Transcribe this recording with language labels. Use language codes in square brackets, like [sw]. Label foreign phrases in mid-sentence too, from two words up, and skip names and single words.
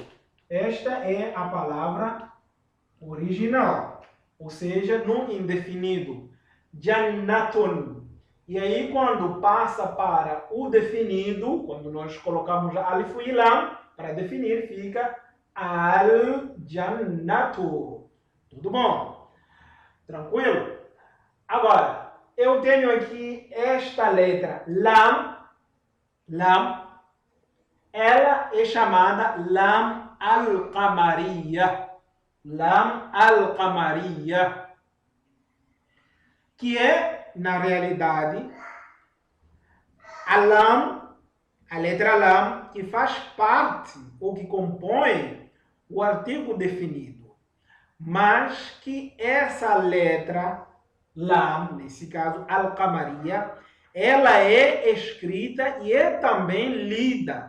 [pt] Esta é a palavra original, ou seja, no indefinido. Jannatun. E aí, quando passa para o definido, quando nós colocamos alif e lam para definir, fica al-jannatu. Tudo bom? Tranquilo? Agora, eu tenho aqui esta letra lam. Lam. Ela é chamada [ar] لام القمرية. لام القمرية. [pt] Que é, na realidade, a lam, a letra lam, que faz parte ou que compõe o artigo definido. Mas que essa letra lam, nesse caso al-qamariya, ela é escrita e é também lida.